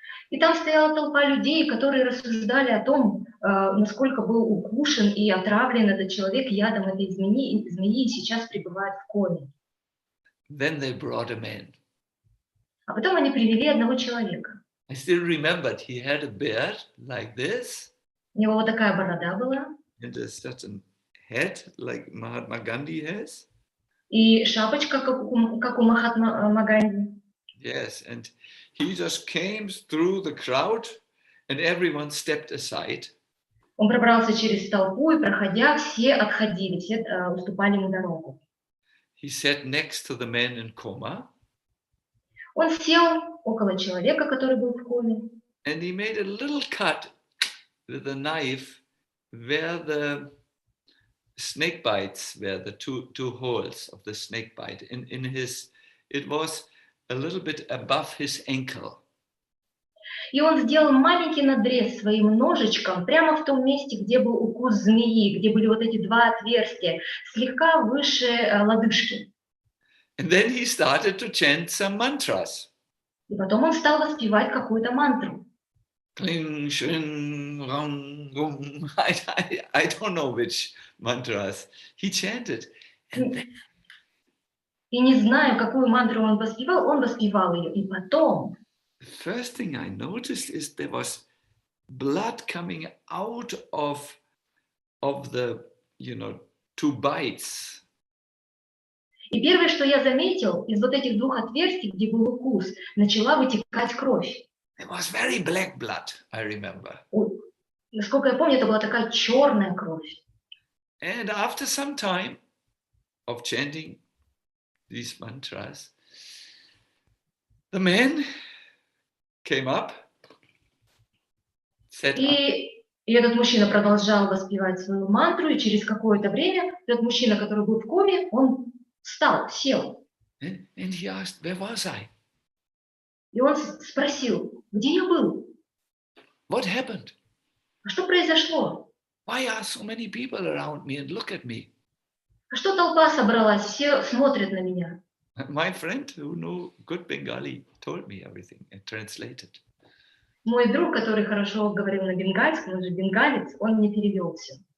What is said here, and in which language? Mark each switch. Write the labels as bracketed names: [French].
[Russian] И там стояла толпа людей, которые рассуждали о том, насколько был укушен и отравлен этот человек ядом этой змеи и сейчас пребывает в коме. [English] Then they brought a man. [Russian] А потом они привели одного человека. [English] I still remembered he had a beard like this, [Russian] У него вот такая борода была, [English] and a certain head like Mahatma Gandhi has. [Russian] и шапочка, как у Махатма Ганди. [English] Yes, and he just came through the crowd, and everyone stepped aside. [Russian] Он пробрался через толпу, и, проходя, все отходили, все уступали ему дорогу. [English] He sat next to the man in coma, [Russian] Он сел около человека, который был в коме, [English] and he made a little cut with a knife where the snake bites were, the two holes of the snake bite. In his, it was a little bit above his ankle. [Russian] и он сделал маленький надрез своим ножичком прямо в том месте, где был укус змеи, где были вот эти два отверстия, слегка выше лодыжки. [English] And then he started to chant some mantras. [Russian] И потом он стал воспевать какую-то мантру. Kling, shing, rang, rum. [English] I don't know which mantras. He chanted. And then, [Russian] И не знаю, какую мантру он воспевал ее. И потом [English] the first thing I noticed is there was blood coming out of the, two bites. [Russian] И первое, что я заметил, из вот этих двух отверстий, где был укус, начала вытекать кровь. [English] It was very black blood, I remember. [Russian] Насколько я помню, это была такая черная кровь. [English] And after some time of chanting these mantras, the man came up, sat up, [Russian] И этот мужчина продолжал воспевать свою мантру, и через какое-то время этот мужчина, который был в коме, он встал, сел. [English] and he asked, where was I? [Russian] И он спросил, где я был? [English] What happened? [Russian] А что произошло? [English] Why are so many people around me and look at me? [Russian] А что толпа собралась, все смотрят на меня? [English] My friend who knew good Bengali told me everything and translated. [Russian] Мой друг, который хорошо говорил на бенгальском, он же бенгалец, он мне перевел все.